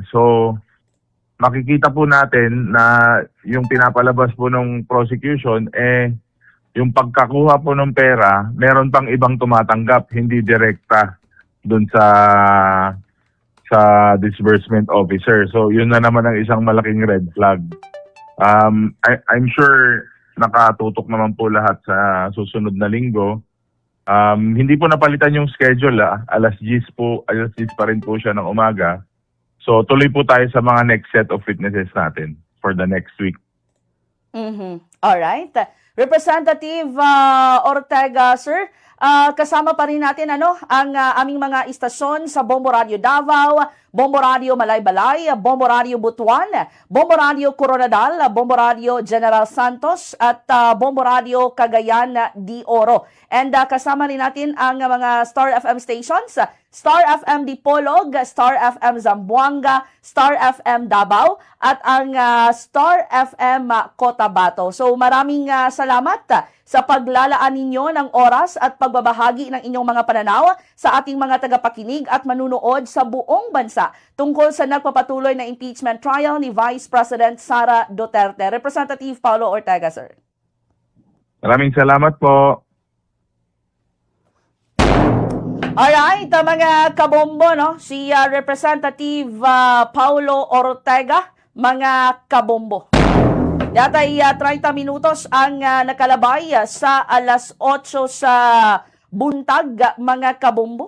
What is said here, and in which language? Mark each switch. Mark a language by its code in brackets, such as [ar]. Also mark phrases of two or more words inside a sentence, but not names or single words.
[tl] So makikita po natin na yung pinapalabas po ng prosecution yung pagkakuha po ng pera, meron pang ibang tumatanggap, hindi direkta doon sa disbursement officer. So yun na naman ang isang malaking [en] red flag. [tl] I'm sure nakatutok naman po lahat sa susunod na linggo. Hindi po napalitan yung schedule . Alas 10 pa rin po siya ng umaga. So tuloy po tayo sa mga [en] next set of witnesses [tl] natin [en] for the next week. [tl] Alright. Representative Ortega, sir, kasama pa rin natin ang aming mga istasyon sa Bombo Radio Davao, Bombo Radio Malaybalay, Bombo Radio Butuan, Bombo Radio Coronadal, Bombo Radio General Santos at Bombo Radio Cagayan de Oro. And kasama rin natin ang mga Star FM stations, Star FM Dipolog, Star FM Zamboanga, Star FM Davao at ang Star FM Cotabato. So maraming salamat sa paglalaan ninyo ng oras at pagbabahagi ng inyong mga pananaw sa ating mga tagapakinig at manunood sa buong bansa tungkol sa nagpapatuloy na [en] impeachment trial [tl] ni Vice President Sara Duterte. Representative Paulo Ortega, sir. Maraming salamat po. Alright, mga kabombo, no? Si Representative Paulo Ortega, mga kabombo. [hil] Yata'y 30 minutos ang nakalabay sa alas 8 sa buntag, mga kabombo.